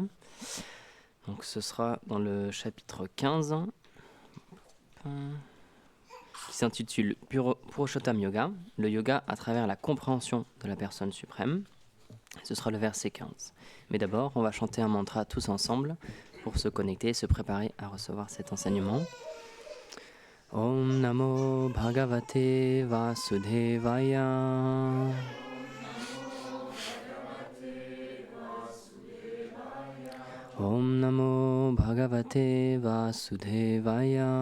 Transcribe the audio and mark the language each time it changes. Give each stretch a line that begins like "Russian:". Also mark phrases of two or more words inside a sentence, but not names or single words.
French: Donc ce sera dans le chapitre 15 qui s'intitule Purushottam Yoga, le yoga à travers la compréhension de la personne suprême. Ce sera le verset 15. Mais d'abord on va chanter un mantra tous ensemble pour se connecter et se préparer à recevoir cet enseignement.
Sanskrit: ॐ नमो भगवते वासुदेवाय. ॐ नमो भगवते वासुदेवाय.